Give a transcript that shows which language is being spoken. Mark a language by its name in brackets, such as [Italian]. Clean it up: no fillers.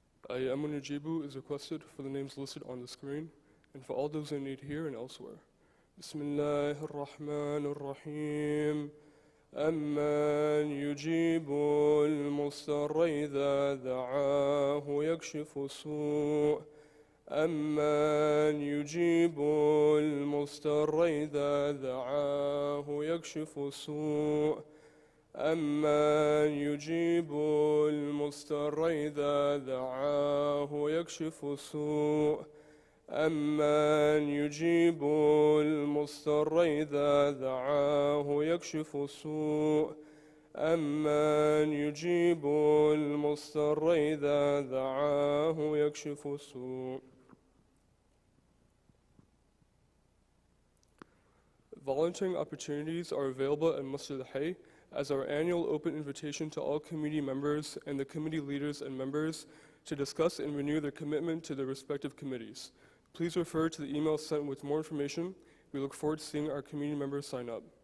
[English] Ayamun Najibu is requested for the names listed on the screen and for all those in need here and elsewhere. [Arabic] Bismillah ar-Rahman ar-Rahim. أمن يجيب المضطر إذا دعاه يكشف السوء أمن يجيب المضطر إذا دعاه يكشف السوء أمن يجيب المضطر إذا دعاه يكشف السوء أمن يجيب المضطر إذا دعاه يكشف السوء أمن يجيب المضطر إذا دعاه يكشف السوء. [English] Volunteering opportunities are available at Masjid Hayy as our annual open invitation to all community members and the committee leaders and members to discuss and renew their commitment to their respective committees. Please refer to the email sent with more information. We look forward to seeing our community members sign up.